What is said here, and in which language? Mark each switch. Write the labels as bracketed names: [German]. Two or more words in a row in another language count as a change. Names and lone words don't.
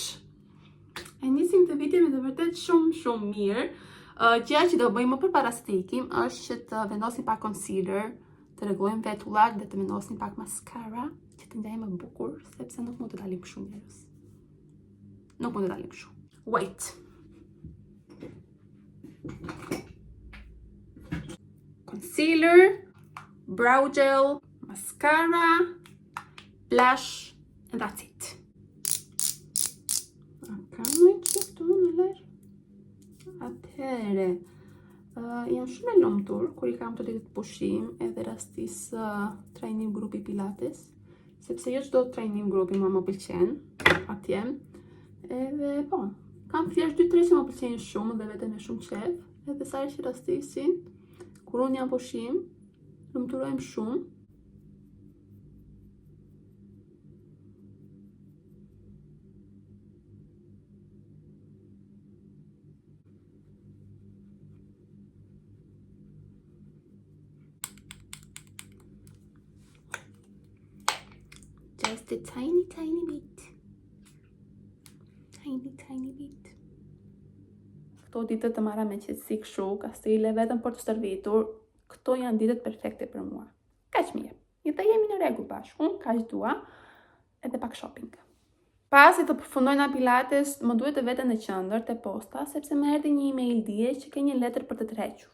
[Albanian] E nisim të vitin me të vërtet shumë mirë. Gjëja që do bëjmë më përpara se të ikim është që të vendosim pak concealer, të rregullojmë vetullat dhe të vendosim pak mascara që të ndajmë më bukur, sepse nuk mund të dalim kështu njerëz. Nuk mund të dalim kështu. Wait. [English] Concealer, brow gel, mascara, blush, and that's it. [Albanian] Atëhere, jam shumë e lumtur kur I kam të ditë pushim edhe rastisë trajnim grupi pilates, sepse jo çdo trajnim grupi më pëlqen atje. Edhe po, kam thjesht 2-3 që më pëlqejnë shumë dhe veten me shumë qef, edhe sa që rastisin, kur unë jam pushim, lumturojmë shumë. [English] Just a tiny bit. Tiny bit. [Albanian] Këto ditët të marra me qetësi kështu, kastile vetëm për të stërvitur, këto janë ditët perfekte për mua. Kaq mirë. Jeta jemi në rregull bashkë. Unë kaq dua edhe pak shopping. Pasi të përfundoj në pilates, më duhet të veten në qendër te posta, sepse më erdhi një email dje që ka një letër për të tërhequr.